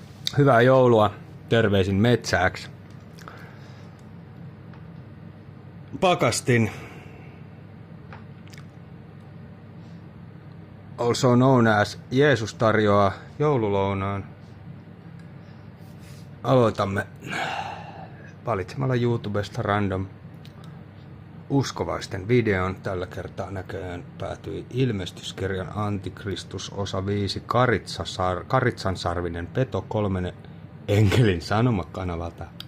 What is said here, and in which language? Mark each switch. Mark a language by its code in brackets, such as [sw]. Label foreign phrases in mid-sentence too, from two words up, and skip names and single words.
[fi] Hyvää joulua. Terveisin Metsääks. Pakastin. [en] Also known as [fi] Jeesus tarjoaa joululounaan. Aloitamme valitsemalla YouTubesta random uskovaisten videon. Tällä kertaa näköjään päätyi ilmestyskirjan Antikristus osa 5 Karitsansarvinen peto 3 Enkelin sanomakanavalta.